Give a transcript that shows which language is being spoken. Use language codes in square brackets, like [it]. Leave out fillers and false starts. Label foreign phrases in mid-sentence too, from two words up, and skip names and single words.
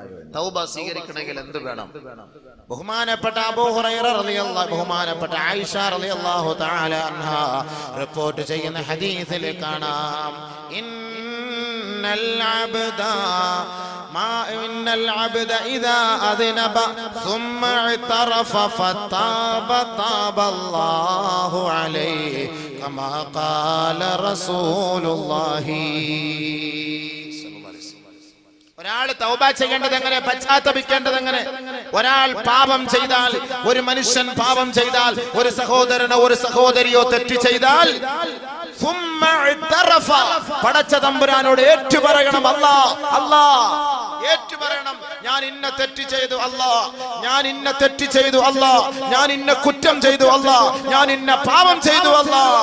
[ml] തൗബ സ്വീകരിക്കണമെങ്കിൽ എന്ത് വേണം? ബഹുമാനപ്പെട്ട അബൂ ഹുറൈറ റളിയല്ലാഹു, ബഹുമാനപ്പെട്ട ആയിഷ [ar] رضي الله تعالى عنها [ml] റിപ്പോർട്ട് ചെയ്യുന്ന ഹദീസിൽ കാണാം, [ar] إن العبد إذا أذنب ثم اعترف فتاب تاب الله عليه كما قال رسول الله. [ml] ഒരാൾ തൗബ ചെയ്യേണ്ടത് എങ്ങനെ, പശ്ചാത്തപിക്കേണ്ടത് എങ്ങനെ? ഒരാൾ പാപം ചെയ്താൽ, ഒരു മനുഷ്യൻ പാപം ചെയ്താൽ, ഒരു സഹോദരനോ ഒരു സഹോദരിയോ തെറ്റ് ചെയ്താൽ പടച്ച തമ്പുരാനോട് ഏറ്റുപറയണം, അല്ലാഹ് അല്ലാഹ് ഏറ്റുപറയണം, ഞാൻ ഇന്ന തെറ്റ് ചെയ്തു അല്ലാഹ്, ഞാൻ ഇന്ന തെറ്റ് ചെയ്തു അല്ലാഹ്, ഞാൻ ഇന്ന കുറ്റം ചെയ്തു അല്ലാഹ്, ഞാൻ ഇന്ന പാപം ചെയ്തു അല്ലാഹ്.